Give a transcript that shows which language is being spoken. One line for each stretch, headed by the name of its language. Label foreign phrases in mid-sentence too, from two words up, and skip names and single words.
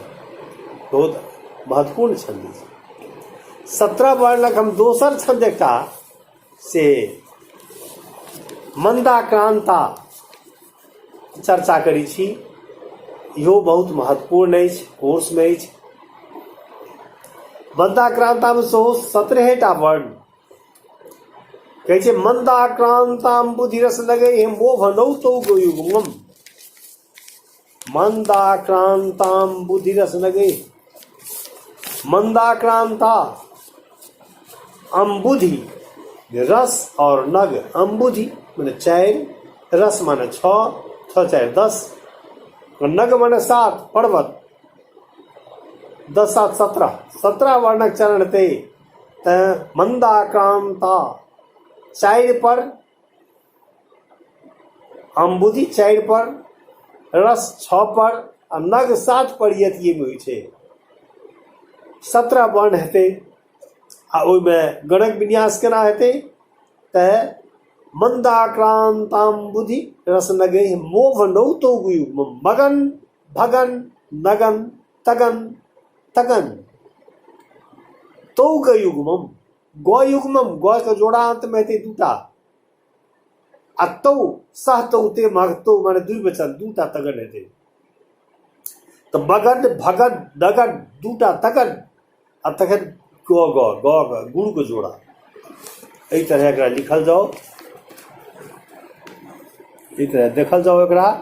Maithili: बहुत महत्वपूर्ण छंद अछि। 17 वर्णक हम दोसर छंद एकटा से मंदाक्रांता चर्चा करी छी। इहो बहुत महत्वपूर्ण अछि, कोर्स में अछि। मंदाक्रांता में सेहो 17टा वर्ण कहै छै।
Sanskrit: मंदाक्रांताम बुद्धि रस लगे मोह नौतो गोयुगम। मंदाक्रांताम बुद्धि रस लगे।
Maithili: मंदाक्रांता अम्बुधि रस और नग। अम्बुधि माने 4, रस माने 6, 6 4 10, नग माने 7 पर्वत, 10 7 17। 17 वर्णक चरण ते मंदाक्रांता 4 पर, अम्बुधि 4 पर, रस 6 पर आ नग 7 पर यति में होइ छै। 17 वर्ण हेतै। आ ओहिमें गणक विन्यास केना हेतै तऽ
Sanskrit: मंदाक्रांताम बुद्धि रस नगे मोह नौतो गुयु मगन भगन नगन तगन तगन तो गयुग्मम।
Maithili: गयुग्मम ग के जोड़ा अंत में हेतै 2टा। आ तो सह तो ते मगतो माने द्विवचन 2टा तगन हेतै। तो मगन भगन नगन 2टा तगन आ तखन ग गुरु के जोड़ा। एहि तरह एकरा लिखल जाओ। एहि तरह देखल जाओ एकरा।